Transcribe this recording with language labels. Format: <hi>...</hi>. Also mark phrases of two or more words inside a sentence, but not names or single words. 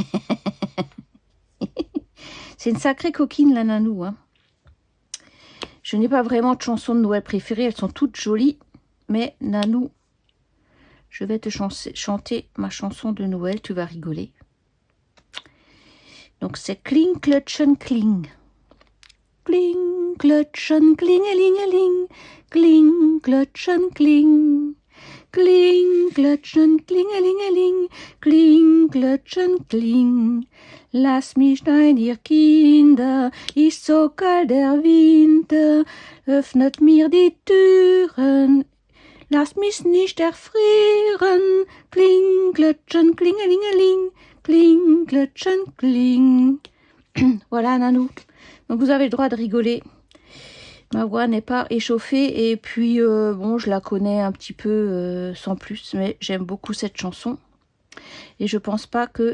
<fr>C'est une sacrée coquine, la Nanou. Hein. Je n'ai pas vraiment de chanson de Noël préférée, elles sont toutes jolies. Mais Nanou, je vais te chanter ma chanson de Noël, tu vas rigoler. Donc c'est</fr> <de>Kling, Klutschen, Kling. Kling, Klutschen, Klingelingeling. Kling, Klutschen, Kling. Kling, Klutschen, Klingelingeling. Kling, Klutschen, Kling. Lass mich ein, ihr Kinder, ist so kalt der Winter, öffnet mir die Türen, lass mich nicht erfrieren. Kling, Klutschen, Klingelingeling. Kling, Klutschen, Kling.</de> <fr>Voilà, Nanou. Donc vous avez le droit de rigoler. Ma voix n'est pas échauffée et puis bon, je la connais un petit peu sans plus, mais j'aime beaucoup cette chanson. Et je pense pas que...</fr>